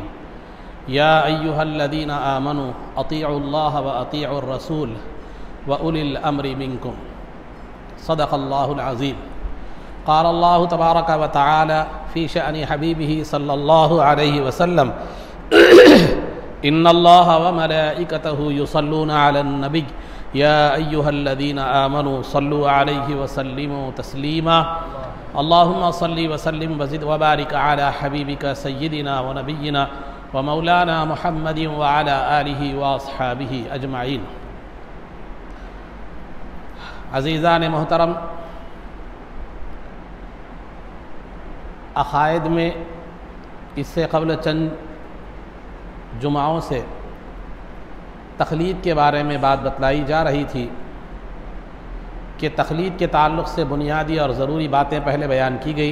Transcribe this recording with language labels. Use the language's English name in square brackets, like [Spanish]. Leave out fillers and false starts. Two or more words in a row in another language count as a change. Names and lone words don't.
[Arabic] يا أيها الذين آمنوا أطيعوا الله وأطيعوا الرسول وأولي الأمر منكم. صدق الله العظيم۔ قال الله تبارك وتعالى في شأن حبيبه صلى الله عليه وسلم إن الله وملائكته يصلون على النبي يا أيها الذين آمنوا صلوا عليه وسلموا تسليما. اللهم صل وسلم وزد وبارك على حبيبك سيدنا ونبينا ومولانا محمد وعلى آله وأصحابه أجمعين. [Urdu] عزیزان محترم، عقائد میں اس سے قبل چند جمعوں سے تقلید کے بارے میں بات بتلائی جا رہی تھی کہ تقلید کے تعلق سے بنیادی اور ضروری باتیں پہلے بیان کی گئی.